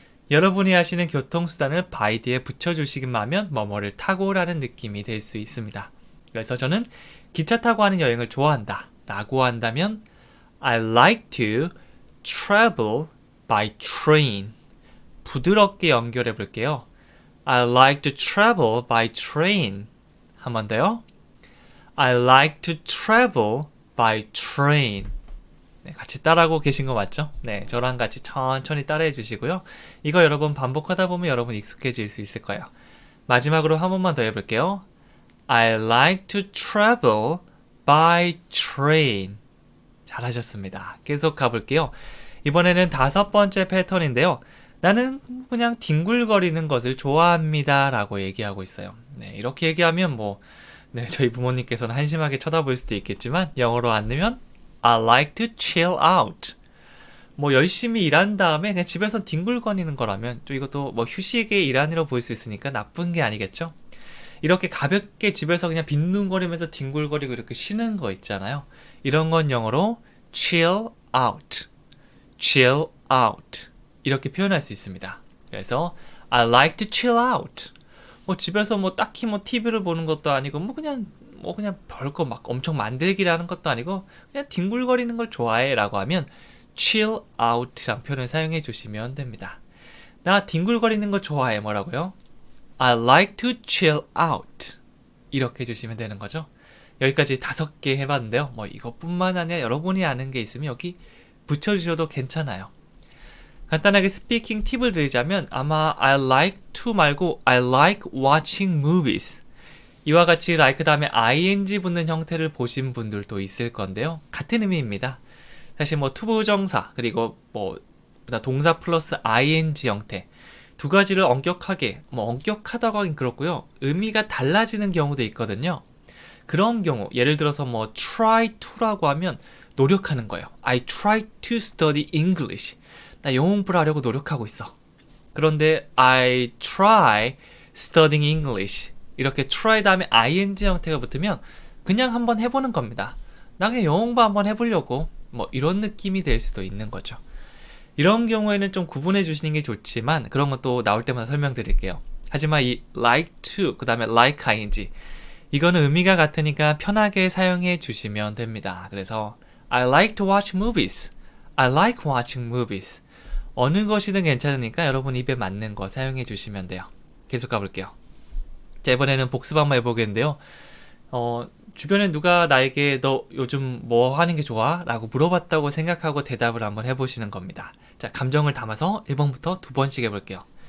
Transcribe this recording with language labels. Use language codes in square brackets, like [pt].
[ko] 여러분이 하시는 교통수단을 by 뒤에 붙여주시기만 하면 뭐뭐를 타고라는 느낌이 될 수 있습니다. 그래서 저는 기차 타고 하는 여행을 좋아한다 라고 한다면 [en] I like to travel by train. [ko] 부드럽게 연결해 볼게요. [en] I like to travel by train. [ko] 한 번 더요. [en] I like to travel by train. [ko] 네, 같이 따라하고 계신 거 맞죠? 네, 저랑 같이 천천히 따라해 주시고요. 이거 여러분 반복하다 보면 여러분 익숙해질 수 있을 거예요. 마지막으로 한 번만 더 해볼게요. [en] I like to travel by train. [ko] 잘하셨습니다. 계속 가볼게요. 이번에는 5번째 패턴인데요. 나는 그냥 뒹굴거리는 것을 좋아합니다 라고 얘기하고 있어요. 네, 이렇게 얘기하면 네, 저희 부모님께서는 한심하게 쳐다볼 수도 있겠지만 영어로 안 넣으면 [en] I like to chill out. [ko] 열심히 일한 다음에 그냥 집에서 뒹굴거리는 거라면 또 이것도 휴식의 일환으로 보일 수 있으니까 나쁜 게 아니겠죠? 이렇게 가볍게 집에서 그냥 빈둥거리면서 뒹굴거리고 이렇게 쉬는 거 있잖아요. 이런 건 영어로 chill out, chill out 이렇게 표현할 수 있습니다. 그래서 [en] I like to chill out. [ko] 집에서 딱히 TV를 보는 것도 아니고 그냥 별거 막 엄청 만들기라는 것도 아니고 그냥 뒹굴거리는 걸 좋아해라고 하면 chill out란 표현을 사용해 주시면 됩니다. 나 뒹굴거리는 거 좋아해 뭐라고요? [en] I like to chill out. [ko] 이렇게 해주시면 되는 거죠. 여기까지 5개 해봤는데요. 이것뿐만 아니라 여러분이 아는 게 있으면 여기 붙여주셔도 괜찮아요. 간단하게 스피킹 팁을 드리자면 아마 [en] I like to [ko] 말고 [en] I like watching movies. [ko] 이와 같이 like 다음에 ing 붙는 형태를 보신 분들도 있을 건데요. 같은 의미입니다. 사실 투부정사 그리고 동사 플러스 ing 형태 두 가지를 엄격하게, 엄격하다고 하긴 그렇고요. 의미가 달라지는 경우도 있거든요. 그런 경우, 예를 들어서 try to라고 하면 노력하는 거예요. [en] I try to study English. [ko] 나 영어 공부를 하려고 노력하고 있어. 그런데 [en] I try studying English. [ko] 이렇게 try 다음에 ing 형태가 붙으면 그냥 한번 해보는 겁니다. 나 그냥 영어 공부 한번 해보려고. 이런 느낌이 될 수도 있는 거죠. 이런 경우에는 좀 구분해 주시는 게 좋지만 그런 것도 나올 때마다 설명드릴게요. 하지만 이 like to 그 다음에 like ing 이거는 의미가 같으니까 편하게 사용해 주시면 됩니다. 그래서 [en] I like to watch movies. I like watching movies. [ko] 어느 것이든 괜찮으니까 여러분 입에 맞는 거 사용해 주시면 돼요. 계속 가볼게요. 자, 이번에는 복습 한번 해보겠는데요. 주변에 누가 나에게 너 요즘 뭐 하는 게 좋아? 라고 물어봤다고 생각하고 대답을 한번 해보시는 겁니다. 자, 감정을 담아서 1번부터 2번씩 해볼게요.